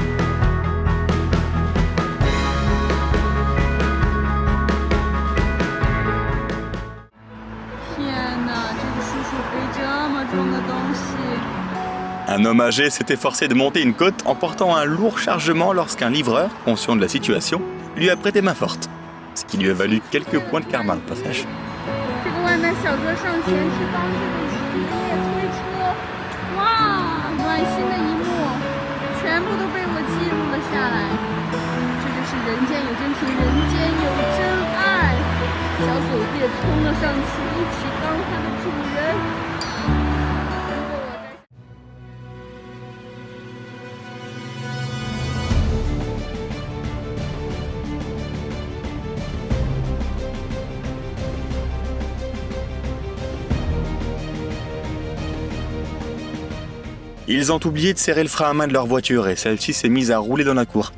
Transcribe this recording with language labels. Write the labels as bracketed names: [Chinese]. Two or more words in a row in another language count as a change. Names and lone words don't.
[French] Un homme âgé s'est efforcé de monter une côte en portant un lourd chargement lorsqu'un livreur, conscient de la situation, lui a prêté main forte. Ce qui lui a valu quelques points de karma au passage. [Chinese] 这个外卖小哥上前去帮这个爷爷推车，哇，暖心的一幕，全部都被我记录了下来。这就是人间有真情，人间有真爱。小狗子也冲了上去，一起帮它的主人。如果我在。 [French] Ils ont oublié de serrer le frein à main de leur voiture et celle-ci s'est mise à rouler dans la cour.